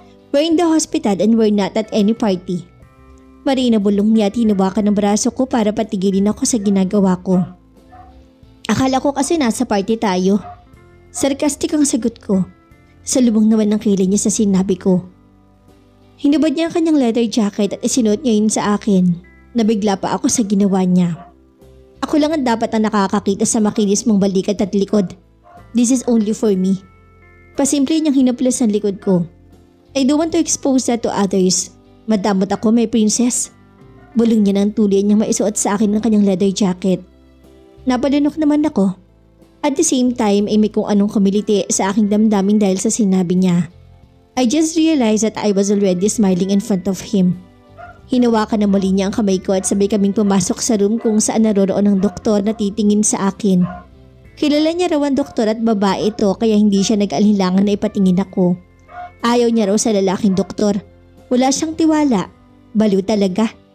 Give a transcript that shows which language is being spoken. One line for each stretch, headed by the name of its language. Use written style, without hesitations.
English: We're in the hospital and we're not at any party.
Filipino: Marina bulong niya at hinawakan ng braso ko para patigilin ako sa ginagawa ko. Akala ko kasi nasa party tayo. Sarcastic ang sagot ko. Salubong naman ng kilay niya sa sinabi ko. Hinubad niya ang kanyang leather jacket at isinuot niya yun sa akin. Nabigla pa ako sa ginawa niya. Ako lang ang dapat ang nakakakita sa makinis mong balikat at likod.
English: This is only for me.
Filipino: Pasimple niyang hinaplas ang likod ko.
English: I don't want to expose that to others.
Filipino: Madamot ako,
English: my princess.
Filipino: Bulong niya ng tuloy niyang maisuot sa akin ng kanyang leather jacket. Napalunok naman ako.
English: At the same time
Filipino: ay may kung anong kumiliti sa aking damdamin dahil sa sinabi niya.
English: I just realized that I was already smiling in front of him.
Filipino: Hinawakan na muli niya ang kamay ko at sabay kaming pumasok sa room kung saan naroroon ang doktor na titingin sa akin. Kilala niya raw ang doktor at babae ito kaya hindi siya nag-alinlangan na ipatingin ako. Ayaw niya raw sa lalaking doktor. Wala siyang tiwala. Baliw talaga.